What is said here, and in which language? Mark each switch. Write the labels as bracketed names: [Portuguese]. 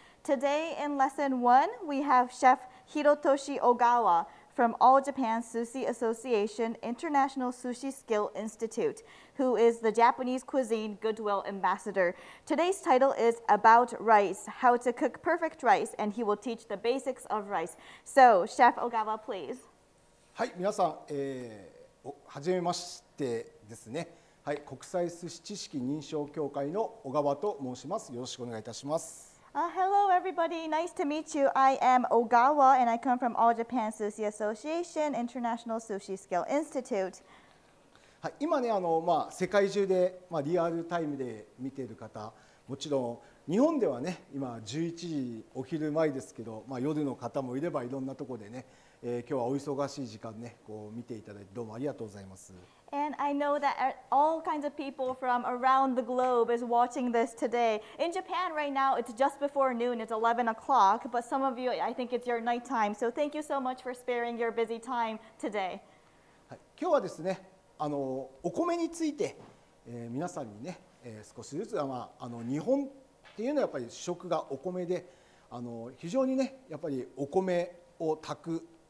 [English] Today in lesson 1, we have Chef Hirotoshi Ogawa from All Japan Sushi Association International Sushi Skill Institute, who is the Japanese cuisine goodwill ambassador. Today's title is About Rice, How to Cook Perfect Rice, and he will teach the basics of rice. So, Chef Ogawa, please. [Japanese] はい、皆さん、はじめましてですね。はい、国際寿司知識認証協会の小川と申します。よろしくお願いいたします。 [English] Hello everybody, nice to meet you. I am Ogawa and I come from All Japan Sushi Association International Sushi Skill Institute. [Japanese] はい、今ね、世界中で、リアルタイムで見ている方、もちろん日本ではね、今11時お昼前ですけど、夜の方もいればいろんなところでね、今日はお忙しい時間ね、こう見ていただいてどうもありがとうございます。 [English] And I know that all kinds of people from around the globe is watching this today. In Japan right now, it's just before noon, it's 11 o'clock, but some of you, I think it's your nighttime. So thank you so much for sparing your busy time today. [Japanese] はい、今日はですね、お米について、皆さんにね、少しずつ、日本っていうのはやっぱり主食がお米で、非常にね、やっぱりお米を炊く